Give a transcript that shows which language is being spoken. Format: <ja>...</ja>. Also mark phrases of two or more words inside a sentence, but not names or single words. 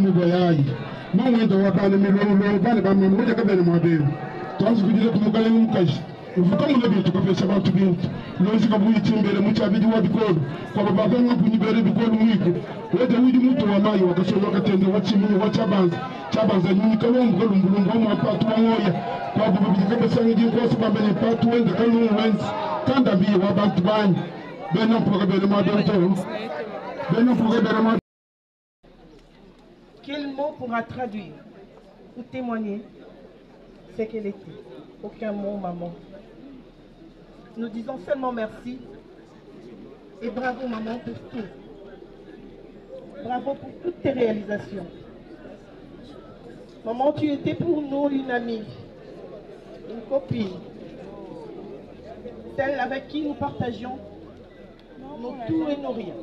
<lu>Mubayayi mwende waba ni milolo bani bamu wede kabene mwabe tuanzi kujile kumukale mkaji uvuka mule bintu kopesha bantu bintu lozi kabuyi chimbele muchabidi wa bikolo kwa baba banga kunyibere bikolo mwiko wede widi mutu wa mayi wakasolo wakatende wachimini chabanza nyinyi kalongo kalumbulungu wa mwapatu wa ngoya kwa baba bidikabesa ngidi</lu> <sw>kwa sababu</sw> <lu>ni patu wende kalungu wenzi kanda biye wa bantu banyi bena mpoka bele mwadonto bena mpoka bele mwadonto.</lu> <fr>Quel mot pourra traduire ou témoigner ce qu'elle était? Aucun mot, maman. Nous disons seulement merci et bravo, maman, pour tout. Bravo pour toutes tes réalisations. Maman, tu étais pour nous une amie, une copine, celle avec qui nous partagions nos tout et nos rien.</fr>